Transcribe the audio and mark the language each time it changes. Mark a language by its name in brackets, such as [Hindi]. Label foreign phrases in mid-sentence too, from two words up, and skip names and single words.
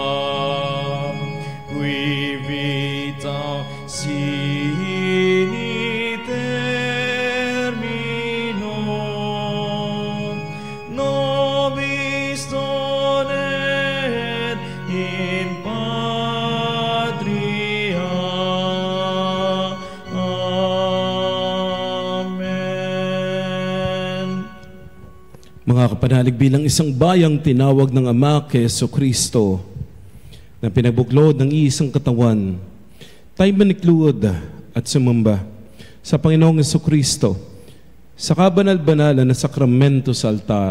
[Latin] qui vitam sine terminum, nobis donet in patria. Amen. [Filipino] Mga kapanalig, bilang isang bayang tinawag ng Ama kay Jesucristo na pinabuklod ng iisang katawan, tayo manikluod at sumamba sa Panginoong Jesucristo sa kabanal-banalan na sakramento sa altar.